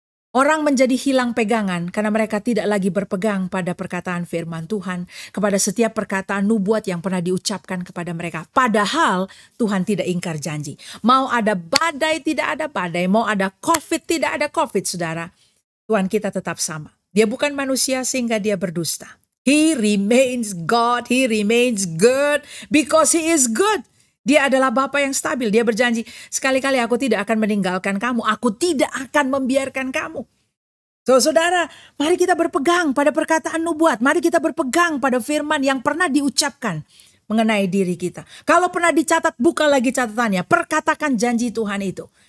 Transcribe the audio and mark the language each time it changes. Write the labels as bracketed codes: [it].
[id] Orang menjadi hilang pegangan karena mereka tidak lagi berpegang pada perkataan firman Tuhan, kepada setiap perkataan nubuat yang pernah diucapkan kepada mereka. Padahal Tuhan tidak ingkar janji. Mau ada badai, tidak ada badai. Mau ada COVID, tidak ada COVID, saudara. Tuhan kita tetap sama. Dia bukan manusia sehingga dia berdusta. [en] He remains God, He remains good because He is good. [id] Dia adalah Bapa yang stabil. Dia berjanji, sekali-kali aku tidak akan meninggalkan kamu. Aku tidak akan membiarkan kamu. So, saudara, mari kita berpegang pada perkataan nubuat. Mari kita berpegang pada firman yang pernah diucapkan mengenai diri kita. Kalau pernah dicatat, buka lagi catatannya. Perkatakan janji Tuhan itu.